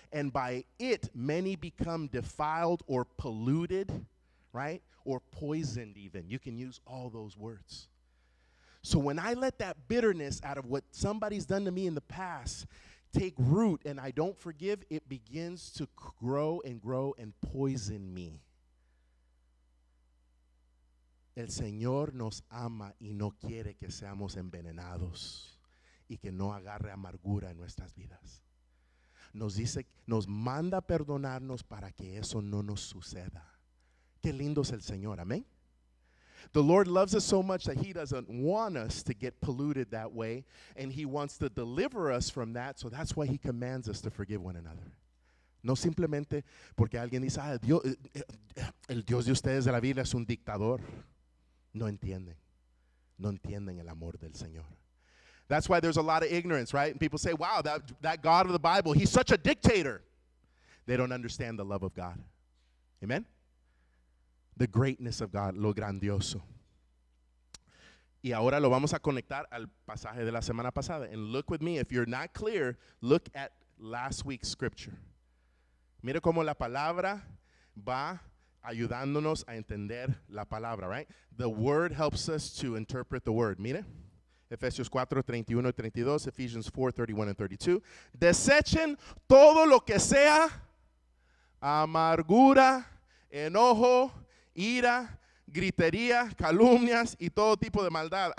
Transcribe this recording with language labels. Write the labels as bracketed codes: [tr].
[en] And by it, many become defiled or polluted, right? Or poisoned even. You can use all those words. So when I let that bitterness out of what somebody's done to me in the past take root and I don't forgive, it begins to grow and poison me. [es] El Señor nos ama y no quiere que seamos envenenados y que no agarre amargura en nuestras vidas. Nos dice, nos manda a perdonarnos para que eso no nos suceda. Qué lindo es el Señor, amén. [en] The Lord loves us so much that He doesn't want us to get polluted that way, and He wants to deliver us from that, so that's why He commands us to forgive one another. [es] No simplemente porque alguien dice, el Dios de ustedes de la Biblia es un dictador. No entienden el amor del Señor. [en] That's why there's a lot of ignorance, right? And people say, wow, that God of the Bible, He's such a dictator. They don't understand the love of God. Amen? The greatness of God, [es] lo grandioso. Y ahora lo vamos a conectar al pasaje de la semana pasada. [en] And look with me, if you're not clear, look at last week's scripture. [es] Mire cómo la palabra va ayudándonos a entender la palabra, [en] right? The word helps us to interpret the word. [es] Mire, Efesios 4:31 y 32, [en] Ephesians 4:31 and 32. [es] Desechen todo lo que sea amargura, enojo, ira, gritería, calumnias y todo tipo de maldad.